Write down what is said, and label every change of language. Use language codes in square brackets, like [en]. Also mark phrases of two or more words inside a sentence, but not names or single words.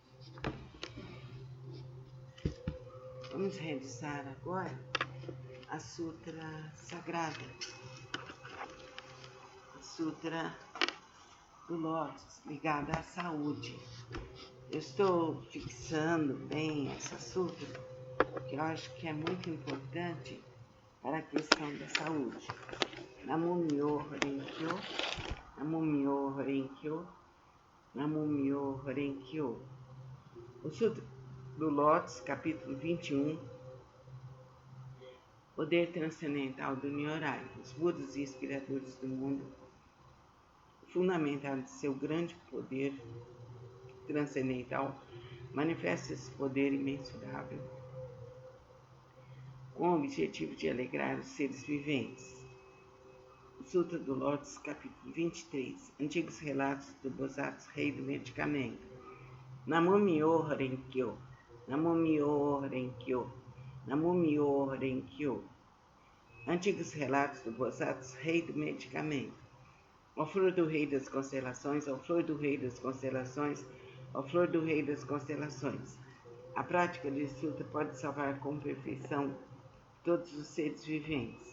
[pt] Vamos realizar agora a Sutra Sagrada, a Sutra do Lótus, ligada à saúde. Eu estou fixando bem essa Sutra, porque eu acho que é muito importante para a questão da saúde. [ja] 南無妙法蓮華経、南無妙法蓮華経、南無妙法蓮華経. [pt] O Sutra do Lótus, capítulo 21. Poder transcendental do Nyorai. Os Budas inspiradores do mundo, fundamentados em seu grande poder transcendental, manifestam esse poder imensurável com o objetivo de alegrar os seres viventes. O Sutra do Lótus, capítulo 23. Antigos relatos do Bodhisattva, rei do medicamento. [ja] 南無妙法蓮華経、南無妙法蓮華経、南無妙法蓮華経. [pt] Antigos relatos do Bodhisattva, rei do medicamento. Ó flor do rei das constelações, ó flor do rei das constelações, ó flor do rei das constelações. A prática desse sutra pode salvar com perfeição todos os seres viventes.